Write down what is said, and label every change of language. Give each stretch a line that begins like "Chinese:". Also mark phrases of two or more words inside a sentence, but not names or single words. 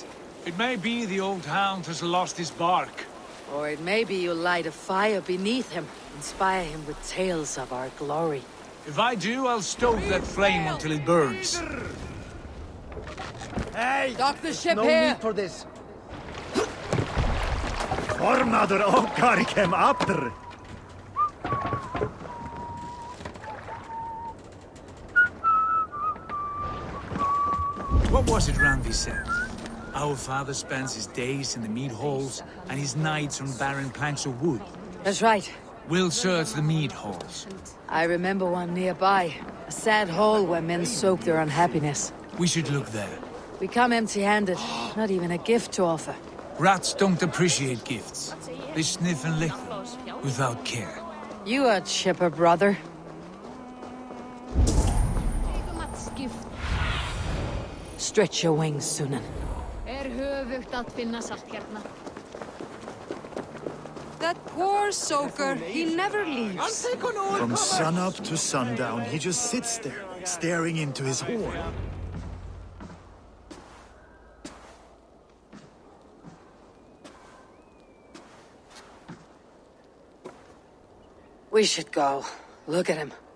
English: It may be the old hound has lost his bark. Or it may be you light a fire beneath him, inspire him with tales of our glory. If I do, I'll stoke that flame until it burns. Hey! Dock the ship no here! need for this.
Icelandic: Formadur okkar kem aftur.
English: What was it Randvi said? Our father spends his days in the mead halls and his nights on barren planks of wood. That's right. We'll search the mead halls. I remember one nearby. A sad hole where men soak their unhappiness. We should look there. We come empty-handed. Not even a gift to offer. Rats don't appreciate gifts. They sniff and lick them, without care. You are chipper, brother. Stretch your wings, Sunan.
Icelandic: Höfugt að finna salt hérna.
English: That poor soaker, he never leaves. From sunup to sundown, he just sits there, staring into his horn. We should go. Look at him.